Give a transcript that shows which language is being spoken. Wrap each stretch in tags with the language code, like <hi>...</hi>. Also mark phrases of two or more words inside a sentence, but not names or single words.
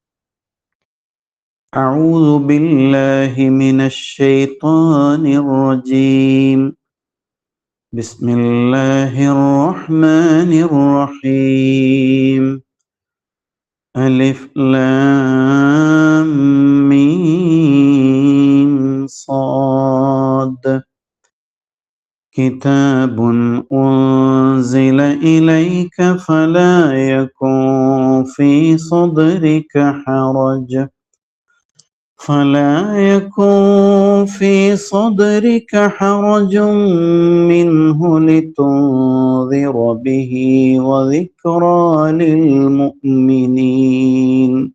<ar>أعوذ بالله من الشيطان الرجيم. بسم الله الرحمن الرحيم. ألف لام ميم صاد. كتاب أنزل إليك فلا يكن في صدرك حرج منه لتنذر به وذكرى للمؤمنين.</ar>